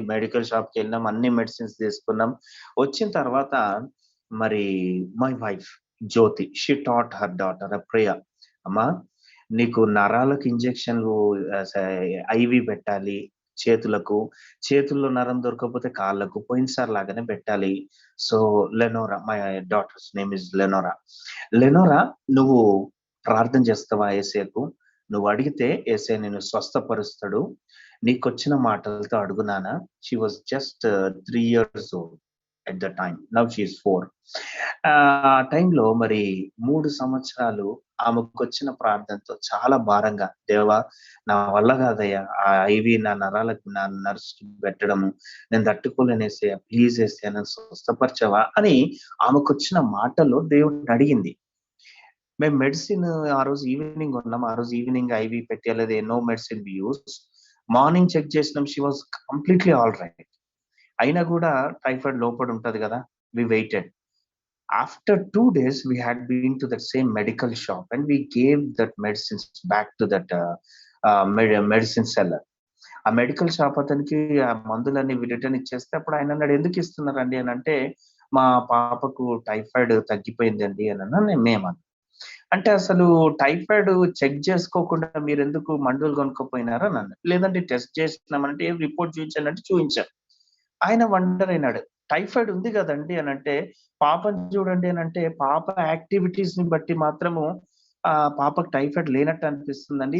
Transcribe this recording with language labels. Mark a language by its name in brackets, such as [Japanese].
[Telugu] Medical shop కి వెళ్ళినాం, అన్ని మెడిసిన్స్ తీసుకున్నాం. వచ్చిన తర్వాత మరి [English] my wife Jyoti, she taught her daughter Priya, [Telugu] అమ్మా నీకు నరాలకు ఇంజెక్షన్లు ఐవి పెట్టాలి, చేతులకు, చేతుల్లో నరం దొరకకపోతే కాళ్ళకు, పోయినసారి లాగానే పెట్టాలి. [English] So Lenora, my daughter's name is Lenora. Lenora, [Telugu] నువ్వు ప్రార్థన చేస్తావా యేసేకు? నువ్వు అడిగితే యేసే నిన్ను స్వస్థపరుస్తాడు. నీకొచ్చిన మాటలతో అడుగు నాన్న. [English] She was just 3 years old at the time. Now she is 4. [Telugu] ఆ టైంలో మరి 3 సంవత్సరాలు ఆమెకొచ్చిన ప్రార్థనతో చాలా భారంగా, దేవా నా వల్ల కాదయ్యా, ఆ ఐవి నా నరాలకు నా నర్స్ పెట్టడము నేను తట్టుకోలేనేసయ్యా, ప్లీజ్ యేసయ్యా నన్ను స్వస్థపరచవా అని ఆమెకొచ్చిన మాటలో దేవుడిని అడిగింది. మేము మెడిసిన్ ఆ రోజు ఈవినింగ్ ఉన్నాం. ఆ రోజు ఈవినింగ్ ఐవి పెట్టలేదు, [English] No medicine we use. [Telugu] Morning check చేసినాం, [English] She was completely all right. [Telugu] అయినా కూడా టైఫాయిడ్ లోపల ఉంటది కదా, [English] We waited. After 2 days, we had been to that same medical shop and we gave that medicines back to that medicine seller. [Telugu] ఆ medical shop అతనికి ఆ మందులన్నీ రిటర్న్ ఇచ్చేస్తే అప్పుడు ఆయన అన్నాడు, ఎందుకు ఇస్తున్నారండి అని అంటే, మా పాపకు టైఫాయిడ్ తగ్గిపోయిందండి అని అన్నా. మేమన్నా అంటే, అసలు టైఫాయిడ్ చెక్ చేసుకోకుండా మీరు ఎందుకు మందులు కొనుక్కోపోయినారా అని అన్నాడు. లేదంటే టెస్ట్ చేసినామంటే ఏం రిపోర్ట్ చూపించండి అంటే చూపించాం. ఆయన వండర్ అయినాడు, టైఫాయిడ్ ఉంది కదండి అని అంటే, పాపని చూడండి అని అంటే, పాప యాక్టివిటీస్ ని బట్టి మాత్రము పాపకు టైఫాయిడ్ లేనట్టు అనిపిస్తుందండి.